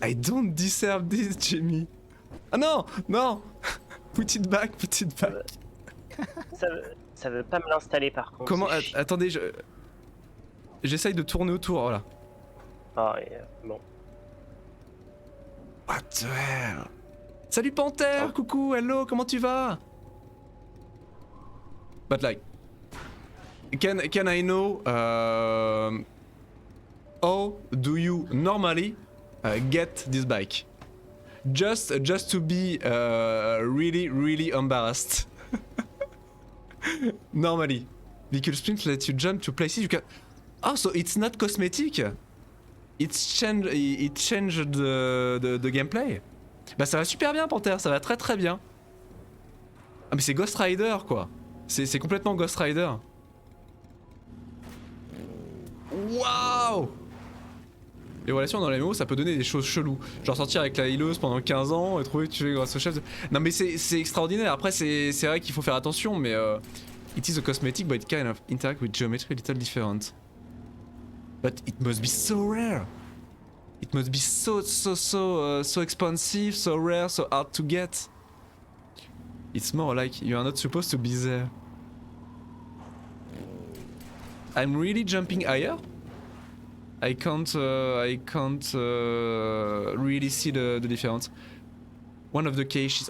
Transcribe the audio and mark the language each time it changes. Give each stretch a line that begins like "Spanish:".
English: I don't deserve this, Jimmy.
French: Ah non, non.
English: Put it back.
French: Ça veut pas me l'installer par contre. Comment? c'est chiant. Attendez, j'essaye de tourner autour, voilà. Ah, bon.
English: What the hell?
French: Salut Panthère, coucou, hello, comment tu vas?
English: But like, can I know how do you normally get this bike? Just to be really embarrassed. Normally, Vehicle Sprint lets you jump to places you can. Oh, so it's not cosmetic. It changed the gameplay.
French: Bah ça va super bien Panther, ça va très bien. Ah mais c'est Ghost Rider quoi. C'est complètement Ghost Rider. Waouh. Les relations dans les MMO ça peut donner des choses cheloues. Genre sortir avec la healeuse pendant 15 ans et trouver que tu es grâce au chef de... Non mais c'est extraordinaire. Après c'est vrai qu'il faut faire attention mais
English: it is a cosmetic but it kind of interact with geometry a little different. But it must be so rare. It must be so expensive, so rare, so hard to get. It's more like you are not supposed to be there. I'm really jumping higher. I can't really see the difference. One of the caches.